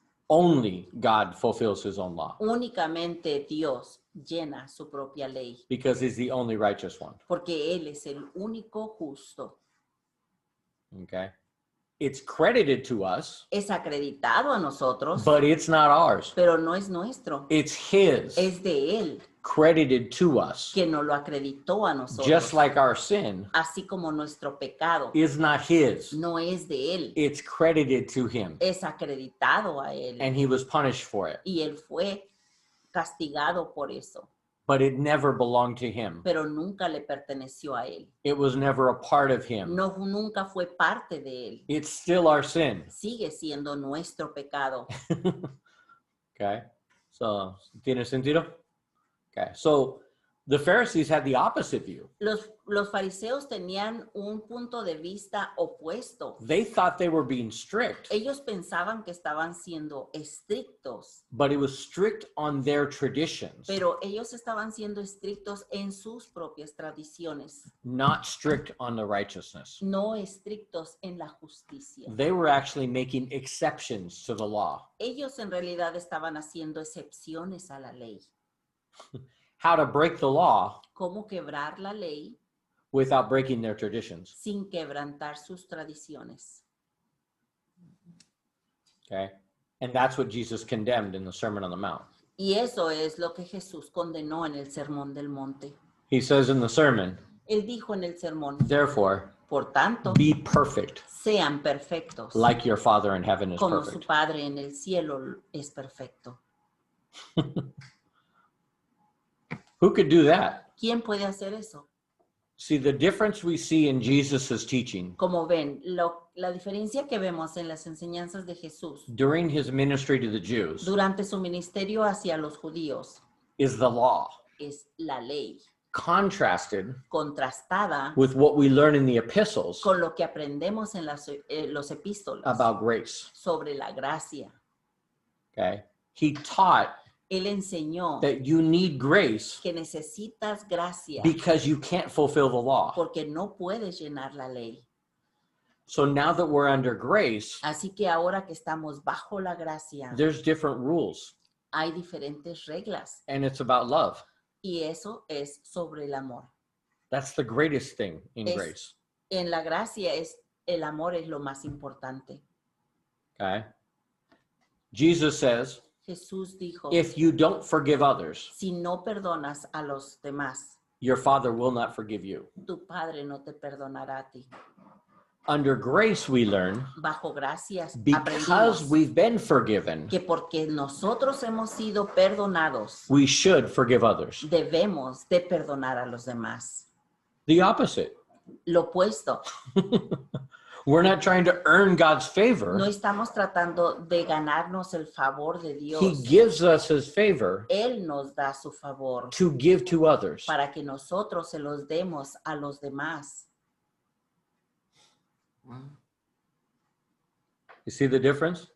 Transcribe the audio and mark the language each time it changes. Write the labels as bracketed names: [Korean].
[English] Only God fulfills his own law [Spanish] Únicamente Dios llena su propia ley, [English] because he's the only righteous one. [Spanish] porque Él es el único justo. [English] Okay? It's credited to us, [Spanish] Es acreditado a nosotros, [English] but it's not ours. [Spanish] pero no es nuestro, [English] It's his, [Spanish] es de Él, [English] credited to us. [Spanish] que nos lo acreditó a nosotros. [English] Just like our sin [Spanish] Así como nuestro pecado [English] is not his, [Spanish] no es de Él, [English] it's credited to him. [Spanish] es acreditado a Él. [English] And he was punished for it. [Spanish] Y Él fue castigado por eso, [English] But it never belonged to him. [Spanish] pero nunca le perteneció a Él. [English] It was never a part of him. [Spanish] No, nunca fue parte de Él. [English] It's still our sin. [Spanish] Sigue siendo nuestro pecado. [English] Okay? So, [Spanish] ¿tiene sentido? [English] Okay. So, the Pharisees had the opposite view. [Spanish] Los fariseos tenían un punto de vista opuesto. [English] They thought they were being strict, [Spanish] Ellos pensaban que estaban siendo estrictos, [English] but it was strict on their traditions, [Spanish] pero ellos estaban siendo estrictos en sus propias tradiciones, [English] not strict on the righteousness. [Spanish] no estrictos en la justicia. [English] They were actually making exceptions to the law. [Spanish] Ellos en realidad estaban haciendo excepciones a la ley. [English] How to break the law [Spanish] ¿Cómo quebrar la ley [English] without breaking their traditions. [Spanish] sin quebrantar sus tradiciones? [English] Okay? And that's what Jesus condemned in the Sermon on the Mount. [Spanish] Y eso es lo que Jesús condenó en el Sermón del Monte. [English] He says in the sermon, [Spanish] Él dijo en el sermón, [English] therefore, [Spanish] por tanto, [English] be perfect, [Spanish] sean perfectos, [English] like your Father in heaven is [Spanish] como su [English] perfect. [Spanish] Padre en el cielo es perfecto. [English] Who could do that? [Spanish] ¿Quién puede hacer eso? [English] See, the difference we see in Jesus' teaching [Spanish] Como ven, la diferencia que vemos en las enseñanzas de Jesús [English] during his ministry to the Jews [Spanish] durante su ministerio hacia los judíos [English] is the law, [Spanish] es la ley, [English] contrasted [Spanish] contrastada [English] with what we learn in the epistles [Spanish] con lo que aprendemos en los epístolas [English] about grace. [Spanish] sobre la gracia. [English] Okay? He taught [Spanish] Él enseñó [English] that you need grace [Spanish] que necesitas gracia [English] because you can't fulfill the law. [Spanish] porque no puedes llenar la ley. [English] So now that we're under grace, [Spanish] Así que ahora que estamos bajo la gracia, [English] there's different rules, [Spanish] hay diferentes reglas [English] and it's about love. [Spanish] y eso es sobre el amor. [English] That's the greatest thing in [Spanish] Es- [English] grace. [Spanish] En la gracia el amor es lo más importante. [English] Okay? Jesus says, [Spanish] Jesús dijo, [English] if you don't forgive others, [Spanish] si no perdonas a los demás, [English] your Father will not forgive you. [Spanish] tu Padre no te perdonará a ti. [English] Under grace, we learn [Spanish] Bajo gracias [English] because [Spanish] aprendimos [English] we've been forgiven, [Spanish] que porque nosotros hemos sido perdonados, [English] we should forgive others. [Spanish] debemos de perdonar a los demás. [English] The opposite. [Spanish] Lo opuesto, [English] We're not trying to earn God's favor. [Spanish] no estamos tratando de ganarnos el favor de Dios. [English] He gives us his favor [Spanish] Él nos da su favor [English] to give to others. [Spanish] para que nosotros se los demos a los demás. [English] You see the difference?